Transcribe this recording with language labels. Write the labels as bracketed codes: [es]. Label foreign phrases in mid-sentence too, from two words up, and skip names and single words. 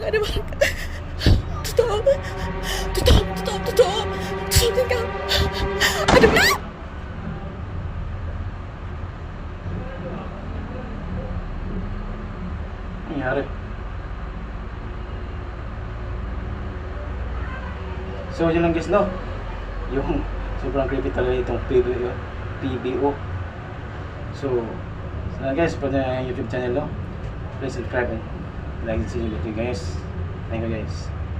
[ms] Tutup. Tiga. Ada barang. [tl] Nangyari. So, yun lang guys, no? Yung sobrang creepy talaga itong PBO. So guys, pwede na yung YouTube channel, no? [en] Please subscribe and like this video guys. Thank you guys.